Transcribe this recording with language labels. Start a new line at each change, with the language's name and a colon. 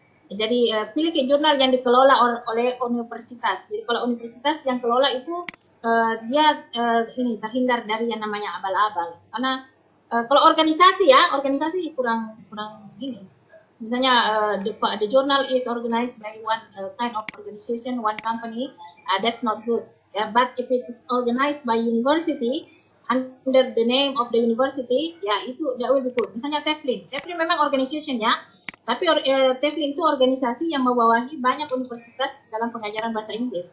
Indonesian: Jadi pilih jurnal yang dikelola oleh universitas. Jadi kalau universitas yang kelola itu dia terhindar dari yang namanya abal-abal. Karena kalau organisasi kurang ini. Misalnya
English: the journal is organized by one kind of organization, one company, that's not good. But if it is organized by university under the name of the university,
Indonesian: ya itu
English: that will be good.
Indonesian: Misalnya Teflin memang organization ya. Tapi Teflin itu organisasi yang membawahi banyak universitas dalam pengajaran bahasa Inggris.